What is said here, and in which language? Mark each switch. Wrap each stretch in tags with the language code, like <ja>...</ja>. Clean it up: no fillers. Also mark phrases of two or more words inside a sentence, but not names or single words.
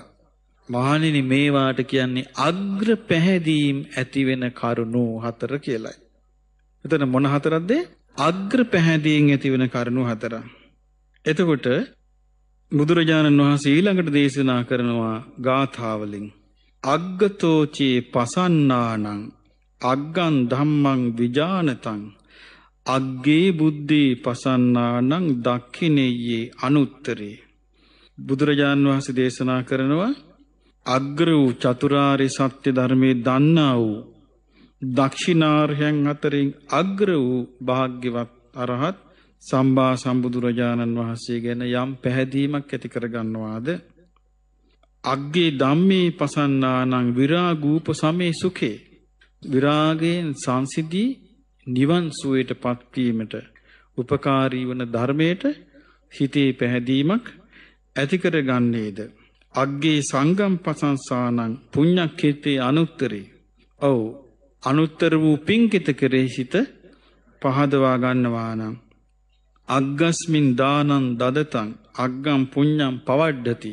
<si>මහණෙනි මේවාට කියන්නේ අග්‍ර පැහැදීම් ඇති වෙන කරුණු හතර කියලායි. එතන මොන හතරක්ද? අග්‍ර පැහැදීම් ඇති වෙන කරුණු හතර. එතකොට බුදුරජාණන් වහන්සේ ඊළඟට දේශනා කරනවා ගාථාවලින්</si> <pi>අග්ගතෝචේ පසන්නානං අග්ගං ධම්මං විජානතං අග්ගේ බුද්ධේ පසන්නානං දක්ඛිනෙය්‍යේ අනුත්තරේ.</pi> <si>බුදුරජාණන් වහන්සේ දේශනා කරනවා අග්‍ර වූ චතුරාර්ය සත්‍ය ධර්මයේ දන්නා වූ දක්ෂිනාර්යයන් අතරින් අග්‍ර වූ භාග්‍යවත් අරහත් සම්මා සම්බුදුරජාණන් වහන්සේ ගැන යම් පැහැදීමක් ඇති කරගන්නවාද?</si> <pi>අග්ගේ ධම්මේ පසන්නානං විරාගූප සමේ සුඛේ.</pi> <si>විරාගයෙන් සංසිදී නිවන් සුවයට පත්වීමට උපකාරී වන ධර්මයට හිතේ පැහැදීමක් ඇති කරගන්නේද?</si> <pi>අග්ගේ සංගම් පසංසානං පුඤ්ඤක්ඛේතේ අනුත්තරේ.</pi> <si>අනුත්තර වූ පින්කිත කෙරෙහි සිත පහදවා ගන්නවා නම්</si> <pi>අග්ගස්මින් දානං දදතං අග්ගම් පුඤ්ඤං පවඩ්ඩති.</pi>